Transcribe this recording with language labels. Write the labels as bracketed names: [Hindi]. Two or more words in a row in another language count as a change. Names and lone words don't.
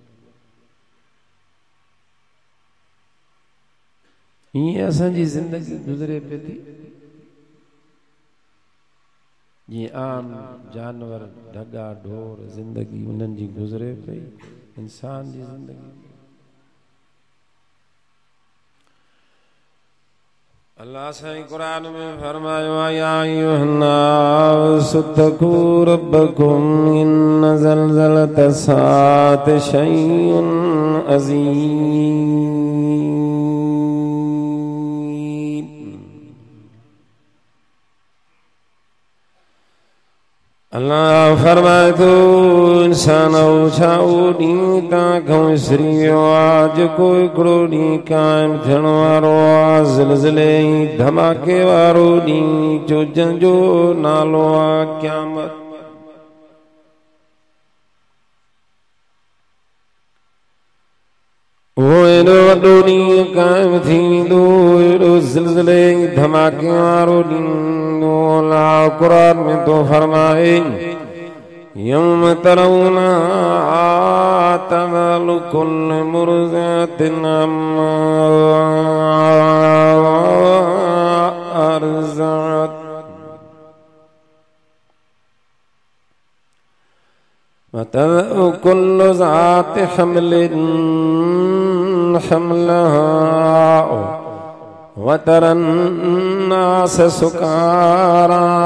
[Sindhi] ईअं असांजी ज़िंदगी गुज़रे पई थी जीअं आम जानवर, ढगा ढोर ज़िंदगी उन्हनि जी गुज़रे पई। इंसान जी ज़िंदगी अल्लाह साईं कुरान में फरमायो [Arabic] يا أيها الناس اتقوا ربكم إن زلزلة الساعة شيء عظيم. [Sindhi] अल्लाह फरमाए तो इंसान छाओ डी तां विसरियो आज कोई हिकिड़ो ॾींहुं क़ाइम थियण वारो आहे ज़िलज़िले धमाके वारो ॾींहुं जो जंहिंजो नालो आहे क़यामत। वो एॾो वॾो ॾींहुं क़ाइम थींदो एॾो ज़िलज़िले धमाके वारो ॾींहुं अल्लाह क़ुरान में तो फरमाए [Arabic] يوم ترونها تذهل كل مرضعة عما أرضعت وتضع كل ذات حمل حملها وترى الناس سكارى